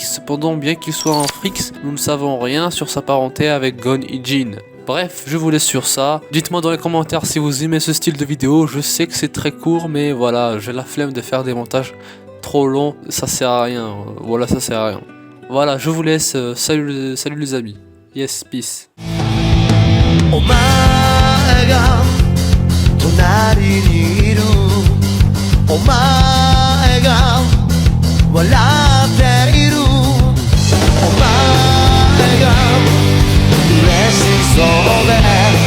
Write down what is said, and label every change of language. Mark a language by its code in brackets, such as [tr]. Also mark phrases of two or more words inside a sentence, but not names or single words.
[fr] Cependant, bien qu'il soit un Freaks, nous ne savons rien sur sa parenté avec Gon et Jin. Bref, je vous laisse sur ça. Dites-moi dans les commentaires si vous aimez ce style de vidéo. Je sais que c'est très court, mais voilà, j'ai la flemme de faire des montages trop longs. Ça sert à rien. Voilà, ça sert à rien. Voilà, je vous laisse. Salut les amis. [en] Yes, peace. [ja] お前が隣にいるお前が笑っているお前が嬉しそうで